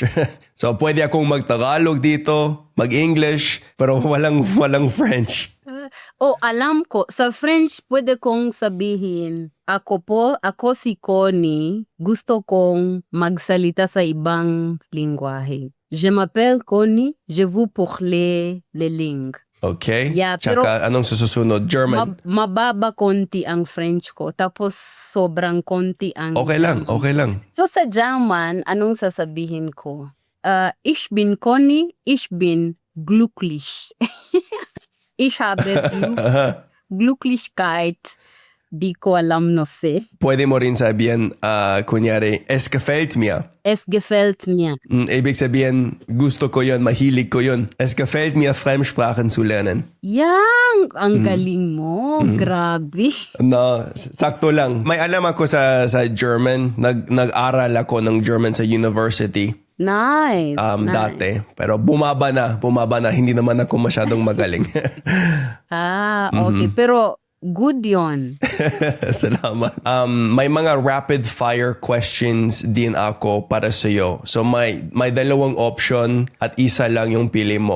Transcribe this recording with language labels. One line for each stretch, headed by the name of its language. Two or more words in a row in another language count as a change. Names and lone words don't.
Filipino: So, pwede akong mag-Tagalog dito, mag-English, pero walang French. Alam ko. Sa French, pwede kong sabihin, ako si Connie, gusto kong magsalita sa ibang lingwahe.
French: Je m'appelle Connie, je vous parle les langues.
Filipino: Okay? Yeah, Tsaka anong susunod? German. Mababa konti ang French ko, tapos sobrang konti ang Okay lang, German. okay lang. So sa German, anong sasabihin ko?
German: Ich bin Conny, ich bin glücklich. Ich habe Glücklichkeit.
Filipino: Di ko alam,
Spanish: no sé.
Filipino: Pwede mo rin sabihin, kunyari,
German: es gefällt mir. Es gefällt mir.
Filipino: Ibig sabihin, gusto ko yun, mahilig ko yun.
German: Es gefällt mir, Fremdsprachen zu lernen.
Filipino: Yang, ang galing mo. Grabe. No, sakto lang. May alam ako sa German. Nag-aral ako ng German sa university.
English: Nice. Nice.
Filipino: Dati. Pero bumaba na. Hindi naman ako masyadong magaling. Okay. Pero good yon. Salamat. May mga
English: rapid fire questions
Filipino: din ako para sa iyo. So may dalawang option at isa lang yung pili mo.